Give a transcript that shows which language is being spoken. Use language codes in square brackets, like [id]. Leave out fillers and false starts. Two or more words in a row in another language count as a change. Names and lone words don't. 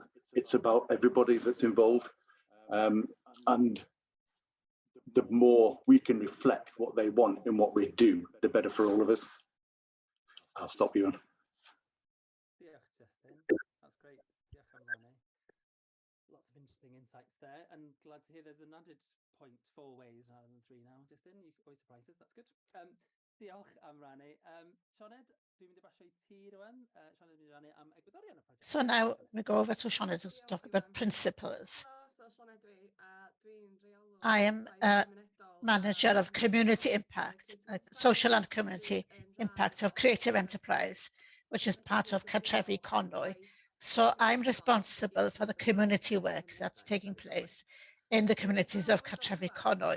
[en] It's about everybody that's involved. And the more we can reflect what they want in what we do, the better for all of us. I'll stop you. Yeah, Justin, that's great. Yeah, lots of interesting insights there, and glad to hear there's an added point 4 ways rather than 3 now. Justin, you always surprise us. That's good. [cy] Diolch am rannu. Sioned, dwi'n mynd I basio I ti rwan. Sioned, dwi'n rannu am egwyddorion y project. [en] So now we go over to Sioned to talk about principles. I am a manager of community impact, social and community impact of creative enterprise, which is part of Cartrefi Conwy. So I'm responsible for the community work that's taking place in the communities of Cartrefi Conwy.